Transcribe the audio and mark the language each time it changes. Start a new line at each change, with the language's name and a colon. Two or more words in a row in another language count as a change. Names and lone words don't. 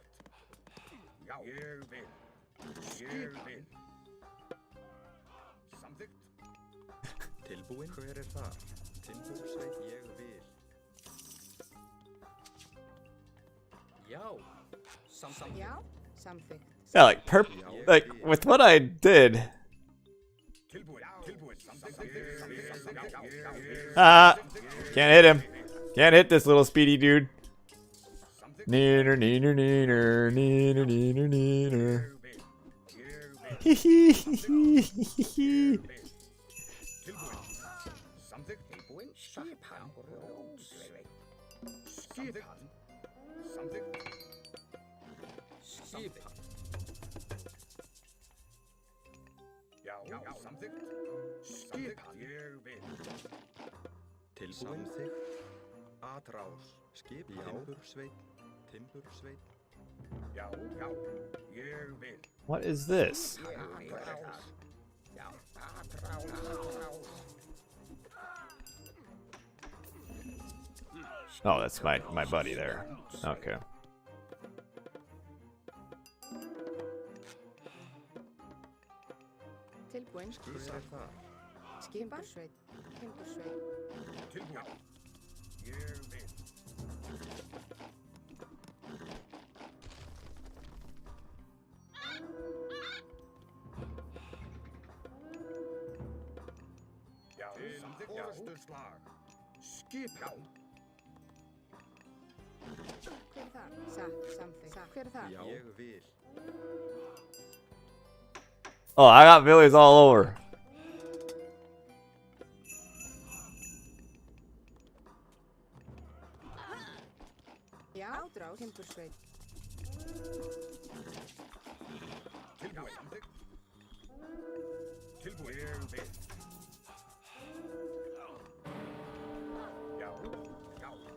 Icelandic: Já. Ég vil. Ég vil. Samþykkt. Tilbúin. Hver er þar? Timbursveit. Ég vil. Já. Samþykkt. Já, samþykkt.
English: Yeah, like with what I did.
Icelandic: Tilbúin. Tilbúin. Samþykkt.
English: Ah, can't hit him. Can't hit this little speedy dude. Neener, neener, neener, neener, neener, neener. Hee hee hee hee hee.
Icelandic: Samþykkt. Tilbúin. Skipan. Skipan. Samþykkt. Skipan. Já, já, samþykkt. Skipan. Ég vil. Tilbúin. Samþykkt. Atrás. Skip. Timbursveit. Timbursveit. Já, já. Ég vil.
English: What is this?
Icelandic: Já, atrás.
English: Oh, that's my buddy there. Okay.
Icelandic: Tilbúin. Hver er það? Skipan. Timbursveit. Tilbúin. Ég vil. Já, samþykkt. Orðstuslag. Skipan. Hver er það? Samþykkt. Hver er það? Já. Ég vil.
English: Oh, I got Billy's all over.
Icelandic: Já, ádrás. Timbursveit. Tilbúin. Samþykkt. Tilbúin. Ég vil. Já, já.